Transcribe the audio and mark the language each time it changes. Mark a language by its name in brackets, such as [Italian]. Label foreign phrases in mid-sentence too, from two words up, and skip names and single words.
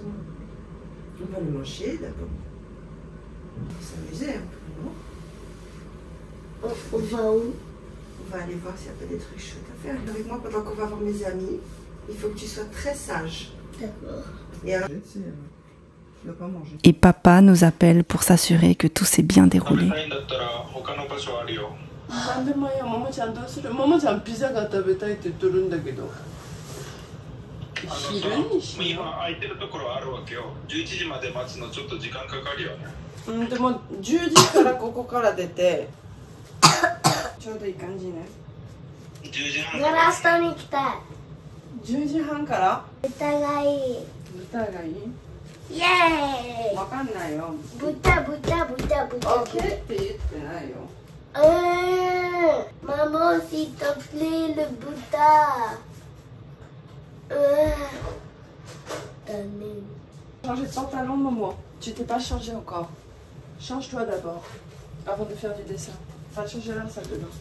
[French] On va le manger d'abord. On va s'amuser un peu, non? On va où? On va aller voir s'il n'y a pas des trucs chouettes à faire. Avec moi, pendant qu'on va voir mes amis, il faut que tu sois très sage. D'accord. Et alors, tu ne dois pas manger. Et papa nous appelle pour s'assurer que tout s'est bien déroulé. [Japanese] なんでもいいよ、ママちゃんどうする？ママちゃんピザが食べたいって言っとるんだけど。昼にしよ今空いてるところあるわけよ。11時まで待つのちょっと時間かかるよね。う。でも10時からここから出てちょうどいい感じね。 10時半ガラストに来たい。 10時半から豚がいい。豚がいい？イエーイ。わかんないよ。豚。オッケーって言ってないよ。 [French] Maman, s'il te plaît, le Bouddha. Changer de pantalon, maman. Tu t'es pas changé encore. Change-toi d'abord, avant de faire du dessin. Va te changer la salle de bain.